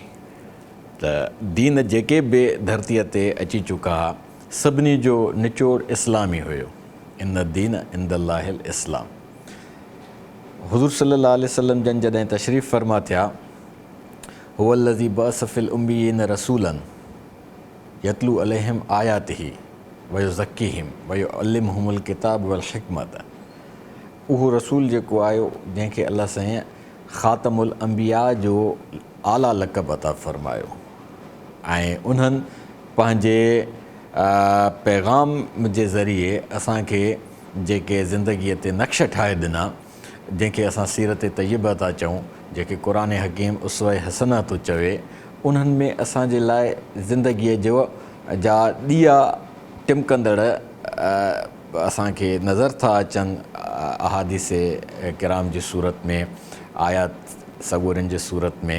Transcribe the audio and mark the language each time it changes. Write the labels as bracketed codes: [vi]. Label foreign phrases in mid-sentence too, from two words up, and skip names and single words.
[sd] त दीन जेके बि धरतीअ ते अची चुका हुआ सभिनी जो निचोड़ इस्लामी हुयो। [ar] إن الدين عند الله الإسلام. [sd] हुज़ूर [ar] صلى الله عليه وسلم [sd] जन जॾहिं तशरीफ़ फ़रमा थिया, [ar] هو الذي بعث في الأميين رسولا يتلو عليهم آياته ويزكيهم ويعلمهم الكتاب والحكمة. [sd] उहो रसूल जेको आयो जंहिंखे अल्लाह साईं [ar] خاتم الأنبياء [sd] जो आला लक़ब अता फ़रमायो ऐं उन्हनि पंहिंजे पैगाम जे ज़रिए असांखे जेके ज़िंदगीअ ते नक्श ठाहे ॾिना, जंहिंखे असां [ar] سيرة طيبة [sd] था चऊं, जेके क़ुरान हकीम [ar] أسوة حسنة [sd] थो चवे, उन्हनि में असांजे लाइ ज़िंदगीअ जो जा ॾीआ टिमकंदड़ असांखे नज़र था अचनि अहादीस किराम जी सूरत में, आयात सगोरनि जी सूरत में।